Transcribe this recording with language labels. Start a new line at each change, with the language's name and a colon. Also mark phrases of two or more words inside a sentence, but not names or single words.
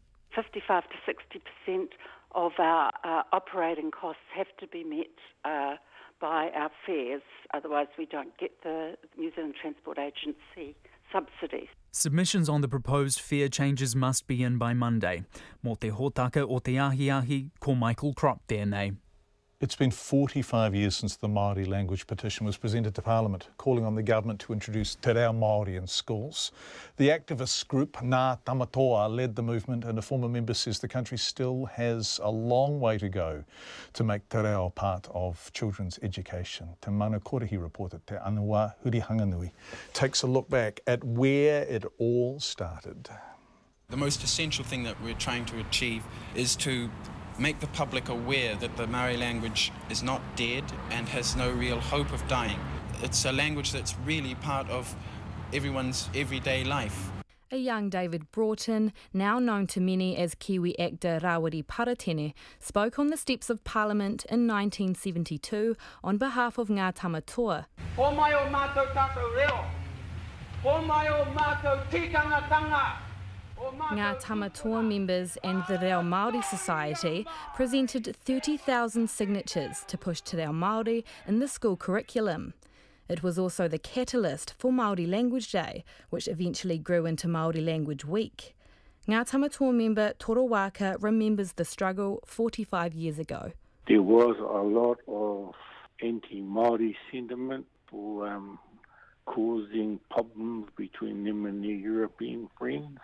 English: 55 to 60% of our operating costs have to be met by our fares, otherwise we don't get the New Zealand Transport Agency subsidies. Submissions on the proposed fare changes must be in by Monday.
Māori: Mō te hōtaka o te ahi, ko Michael Kropp tēnei.
English: It's been 45 years since the Maori language petition was presented to Parliament, calling on the government to introduce
Māori: te reo Maori
English: in schools. The activist group Ngā Tamatoa led the movement, and a former member says the country still has a long way to go to make
Māori: te reo
English: part of children's education. Te Mana Korehi reporter Te Anua Huri Hanganui takes a look back at where it all started. The most essential thing that we're trying to achieve is to make the public aware that the Maori language is not dead and has no real hope of dying. It's a language that's really part of everyone's everyday life. A young David Broughton, now known to many as Kiwi actor Rawiri Paratene, spoke on the steps of Parliament in 1972 on behalf of Ngā Tamatoa.
Māori: Ko mai o mātou tātou reo, ko mai o mātou tikanga tanga.
English: Ngā Tamatoa members and the Reo Māori Society presented 30,000 signatures to push
Māori: te reo Māori
English: in the school curriculum. It was also the catalyst for Māori Language Day, which eventually grew into Māori Language Week. Ngā Tamatoa member Toro Waka remembers the struggle 45 years ago. There was a lot of anti-Maori sentiment for causing problems between them and their European friends.